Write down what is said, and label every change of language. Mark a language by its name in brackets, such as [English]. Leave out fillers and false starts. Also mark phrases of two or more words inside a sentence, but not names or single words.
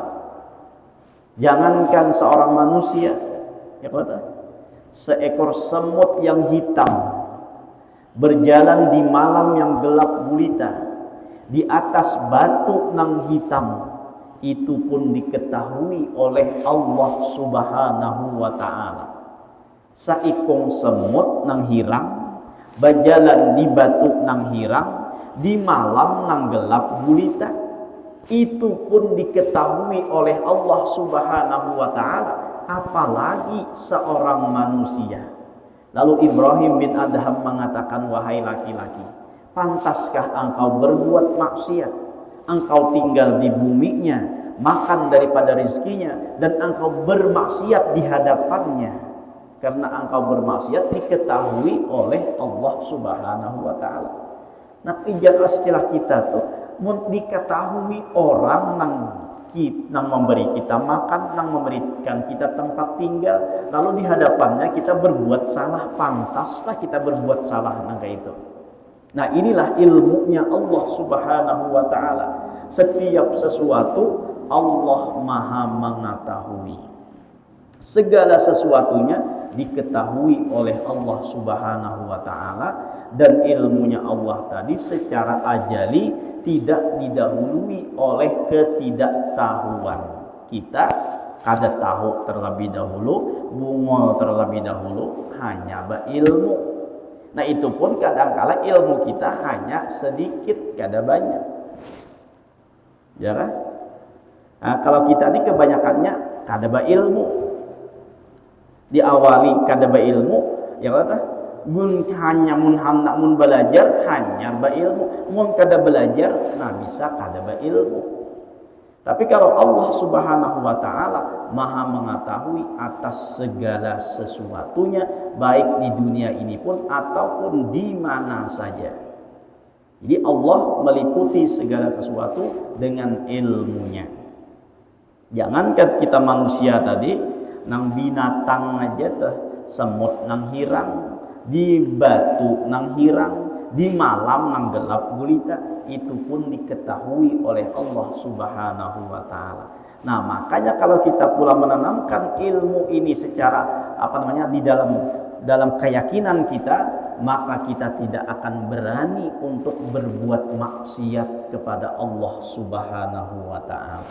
[Indonesian] Jangankan seorang manusia, ya kata, seekor semut yang hitam berjalan di malam yang gelap gulita di atas batu nang hitam, itu pun diketahui oleh Allah [Arabic] Subhanahu wa Ta'ala. [Banjar] Saikong semut nang hirang berjalan di batu nang hirang di malam nang gelap gulita, itu pun diketahui oleh Allah [Arabic] Subhanahu wa Ta'ala, [Banjar] apalagi seorang manusia. [Indonesian] Lalu Ibrahim bin Adham mengatakan, wahai laki-laki, pantaskah engkau berbuat maksiat, engkau tinggal di buminya, makan daripada rizkinya, dan engkau bermaksiat di hadapannya? Karena engkau bermaksiat diketahui oleh Allah [Arabic] Subhanahu wa Ta'ala. [Indonesian] Nah, ijalah istilah kita tuh, diketahui orang nang memberi kita makan, nang memberikan kita tempat tinggal, lalu di hadapannya kita berbuat salah, pantaslah kita berbuat salah nang kayak itu. Nah, inilah ilmunya Allah [Arabic] Subhanahu wa Ta'ala. [Indonesian] Setiap sesuatu Allah Maha mengetahui. Segala sesuatunya diketahui oleh Allah [Arabic] Subhanahu wa Ta'ala, [Indonesian] dan ilmunya Allah tadi secara ajali tidak didahului oleh ketidaktahuan kita kada tahu terlebih dahulu, bungol terlebih dahulu, hanya berilmu. Nah itu pun kadangkala ilmu kita hanya sedikit, kada banyak. Ya kan? Nah, kalau kita ini kebanyakannya kada berilmu. Diawali kada berilmu, ya kan? [Banjar] Mun hanya mun hendak mun belajar hanya berilmu, mun kada belajar nah bisa kada berilmu. [Indonesian] Tapi kalau Allah [Arabic] Subhanahu wa taala [Indonesian] Maha mengetahui atas segala sesuatunya, baik di dunia ini pun ataupun di mana saja. Jadi Allah meliputi segala sesuatu dengan ilmunya. Jangankan kita manusia tadi, [Banjar] nang binatang aja tuh, semut nang hirang, di batu nang hirang, di malam nang gelap gulita, itu pun diketahui oleh Allah [Arabic] Subhanahu wa taala. [Indonesian] Nah, makanya kalau kita pula menanamkan ilmu ini secara di dalam keyakinan kita, maka kita tidak akan berani untuk berbuat maksiat kepada Allah [Arabic] Subhanahu wa taala.